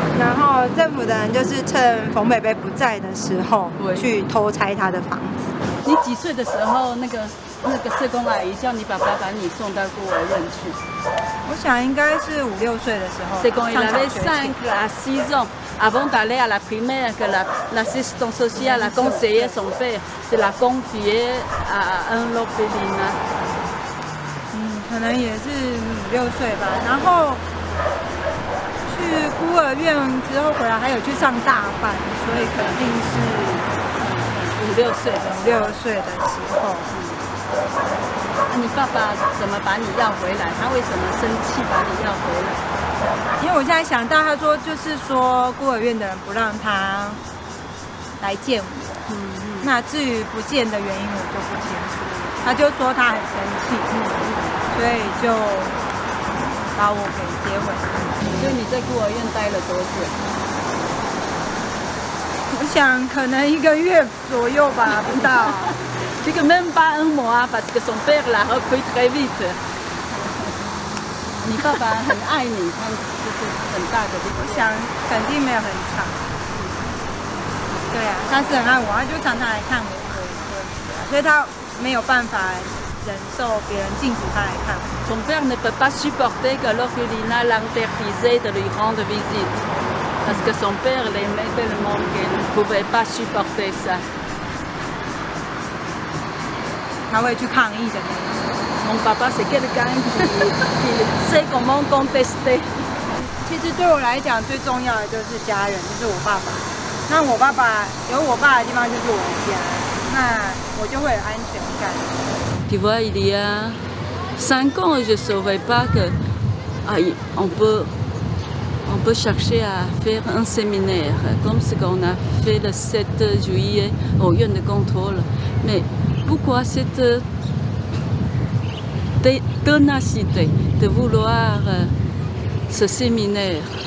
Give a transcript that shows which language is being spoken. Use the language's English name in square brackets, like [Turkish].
[Chinese] 然后政府的人就是趁冯北北不在的时候，去偷拆他的房子。你几岁的时候，那个社工阿姨叫你爸爸把你送到孤儿院去？我想应该是5、6岁的时候。 [French] C'est quand il avait 5 à 6 ans, avant d'aller à la primaire, que l'assistante sociale a conseillé son père de la confier à un orphelinat. [Chinese] 可能也是5、6岁吧。然后去孤儿院之后回来，还有去上大班，所以肯定是 5、6岁的时候。你爸爸怎么把你要回来？他为什么生气把你要回来？因为我现在想到，他说就是说孤儿院的人不让他来见我。那至于不见的原因我就不清楚。他就说他很生气，所以就把我给接回来。所以你在孤儿院待了多久？我想可能1个月左右吧，不到。这个 [French] même pas un mois parce que son père l'a repris très vite. [Chinese] 你爸爸很爱你，他就是很大的。我想肯定没有很长。对啊，他是很爱我，他就常常来看我，所以他没有办法忍受别人禁止他来看我。 [French] Son père ne peut pas supporter que l'orphelinat l'interdisait de lui rendre visite parce que son père l'aimait tellement qu'il ne pouvait pas supporter ça. [Chinese] 他会去抗议的那一种。 [French] Mon papa c'est quelqu'un qui sait comment contester. [Chinese] 其实对我来讲，最重要的就是家人，就是我爸爸。那我爸爸有我爸的地方就是我的家，那我就会有安全感。 [French] Tu vois, il y a 5 ans, je ne savais pas que on peut On peut chercher à faire un séminaire, comme ce qu'on a fait le 7 juillet au Yuan de contrôle. Mais pourquoi cette ténacité de vouloir ce séminaire?